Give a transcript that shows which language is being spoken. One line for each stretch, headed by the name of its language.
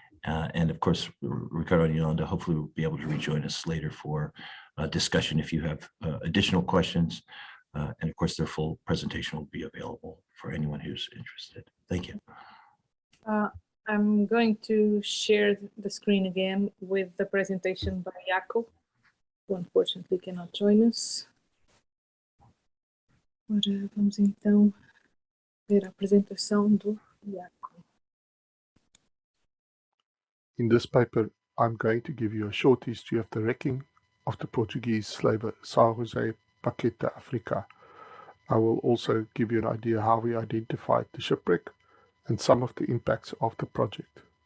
English: And of course, Ricardo and Yolanda hopefully will be able to rejoin us later for discussion if you have additional questions. And of course, their full presentation will be available for anyone who's interested. Thank you. I'm going to share the screen again with the presentation by 𝐿𝐼𝐼, who unfortunately cannot join us.
Portuguese: Agora vamos então ver a apresentação do 𝐿𝐼𝐼.
English: In this paper, I'm going to give you a short history of the wrecking of the Portuguese slaver São José Paquete Africa. I will also give you an idea how we identified the shipwreck and some of the impacts of the project.